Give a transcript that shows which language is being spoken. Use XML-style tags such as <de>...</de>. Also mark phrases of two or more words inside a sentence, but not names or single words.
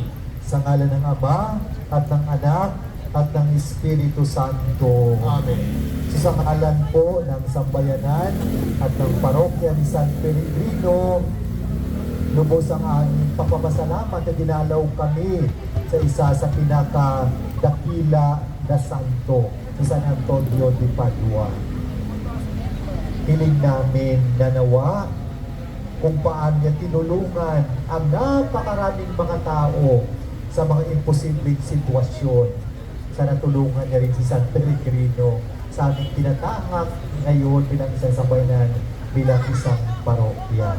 <tl>sa ngalan ng Ama, at ng Anak, at ng Espiritu Santo. Amen. Sa ngalan po ng Sambayanan at ng Parokya ni San Pellegrino, lubos ang aming pagpapasalamat na dinalaw kami sa isa sa pinakadakila na santo, si San Antonio de Padua. Hiling namin na nawa kung paano niya tinulungan ang napakaraming mga tao sa mga imposibleng sitwasyon. Sana tulungan niya rin si San Pellegrino sa aming tinatahak ngayon bilang isang sambayanan, bilang isang parokya.</tl>